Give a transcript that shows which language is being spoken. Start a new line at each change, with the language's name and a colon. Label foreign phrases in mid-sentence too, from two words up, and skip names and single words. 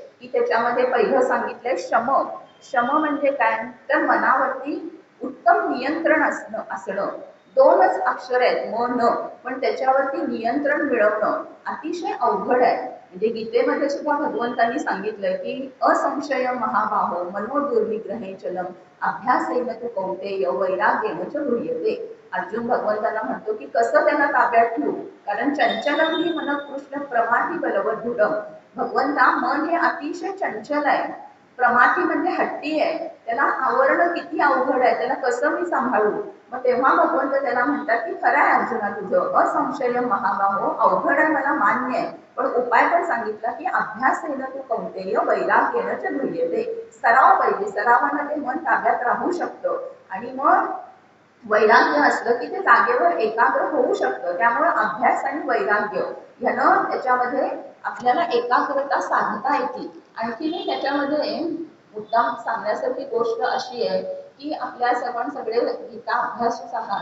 Marathi: की त्याच्यामध्ये पहिलं सांगितलंय शम. शम म्हणजे काय, तर मनावरती उत्तम नियंत्रण असणं. 2च अक्षर आहेत म न, पण त्याच्यावरती नियंत्रण मिळवणं अतिशय अवघड आहे. म्हणजे गीतेमध्ये सुद्धा भगवंतांनी सांगितलंय की
Sanskrit: असंशय महाबाहो मनो दुर्निग्रहे चलम अभ्यासेन तू कौंतेय वैराग्येन च गृह्यते.
Marathi: अर्जुन भगवंतांना म्हणतो की कसं त्यांना ताब्यात ठेवू, कारण
Sanskrit: चंचलम ही मन कृष्ण प्रमाथी बलवत दृढम.
Marathi: भगवंता मन हे अतिशय चंचल आहे, प्रमाथी म्हणजे हट्टी आहे, त्याला आवरणं किती अवघड आहे, त्याला कसं मी सांभाळू. मग तेव्हा भगवंत त्याला म्हणतात की खरं आहे अर्जुना तुझं,
Sanskrit: असंशय महाबाहो,
Marathi: अवघड आहे मला मान्य आहे, पण उपाय पण सांगितला की
Sanskrit: अभ्यासेन तू कौंतेय वैराग्येन च गृह्यते.
Marathi: सराव पाहिजे, सरावानं ते मन ताब्यात राहू शकतं. आणि मग वैराग्य असलं की ते जागेवर एकाग्र होऊ शकतं. त्यामुळे अभ्यास आणि वैराग्य ह्यानं त्याच्यामध्ये आपल्याला एकाग्रता साधता येते. आणखी त्याच्यामध्ये मुद्दाम सांगण्यासारखी गोष्ट अशी आहे की आपल्या आपण सगळे गीता अभ्यासूच आहात.